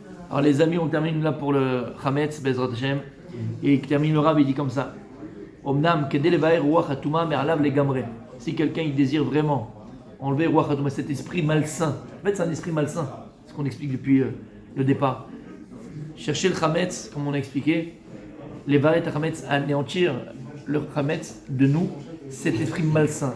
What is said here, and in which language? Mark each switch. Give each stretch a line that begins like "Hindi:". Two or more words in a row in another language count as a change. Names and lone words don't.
French: Alors les amis, on termine là pour le Chametz,
Hebrew: בעזרת השם.
French: Et il termine le Rav, il dit comme ça.
Hebrew: אמנם כדי לבער רוח הטומאה מעליו לגמרי.
French: Si quelqu'un il désire vraiment enlever
Hebrew: רוח הטומאה,
French: cet esprit malsain. En fait, c'est un esprit malsain. C'est ce qu'on explique depuis le départ. Chercher le Chametz, comme on a expliqué, les
Hebrew: בערת חמץ,
French: anéantir le Chametz de nous, cet esprit malsain.